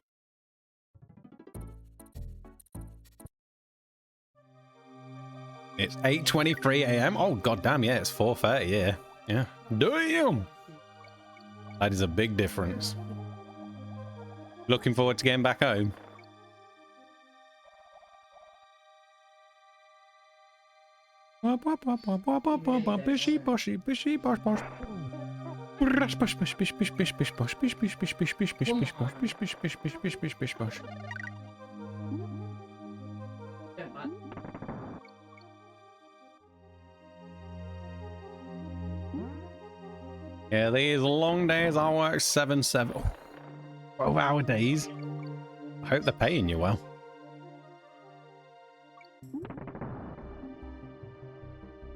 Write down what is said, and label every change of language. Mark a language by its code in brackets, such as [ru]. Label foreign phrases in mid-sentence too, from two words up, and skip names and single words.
[en] It's 8:23 AM. Oh, goddamn, yeah, it's 4:30, yeah. Yeah. Damn! That is a big difference. Looking forward to getting back home. Bishy, boshy, bishy, bosh, bosh. Rush, bosh, bosh, bish, bish, bish, bish, bosh, bish, bish, bish, bish, bish, bish, bish, bosh, bish, bish, bish, bish, bish, bish, bish, bosh. Yeah, these long days I work 12-hour days. I hope they're paying you well.